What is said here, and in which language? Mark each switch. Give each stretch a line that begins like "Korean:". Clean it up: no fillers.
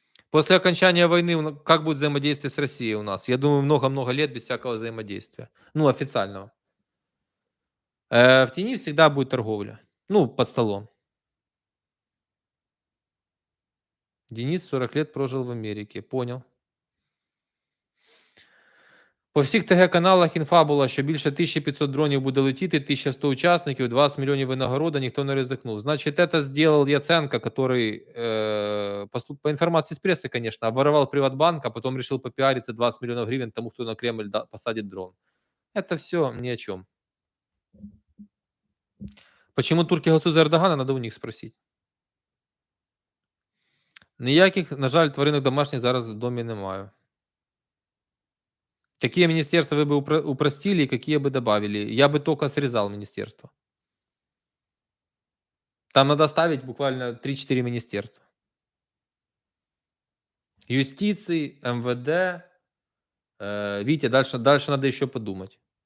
Russian: После окончания войны как будет взаимодействие с Россией у нас? Я думаю, много-много лет без всякого взаимодействия. Ну, официального. В тени всегда будет торговля. Ну, под столом. Денис 40 лет прожил в Америке. Понял.
Ukrainian: По всіх ТГ-каналах інфа була, що більше 1500 дронів буде летіти, 1100 учасників, 20 мільйонів винагорода, ніхто не ризикнув.
Russian: Значить, это сделал Яценко, который, по информации с прессы, конечно, обворовал Приватбанк, а потом решил попиариться 20 миллионов гривен тому, кто на Кремль посадит дрон. Это все ни о чем. Почему турки голосуют за Ердогана, надо у них спросить.
Ukrainian: Ніяких, на жаль, тваринок домашніх зараз в домі не маю.
Russian: Какие министерства вы бы упростили и какие бы добавили? Я бы только срезал министерство. Там надо ставить буквально 3-4 министерства. Юстиции, МВД. Витя, дальше надо еще подумать.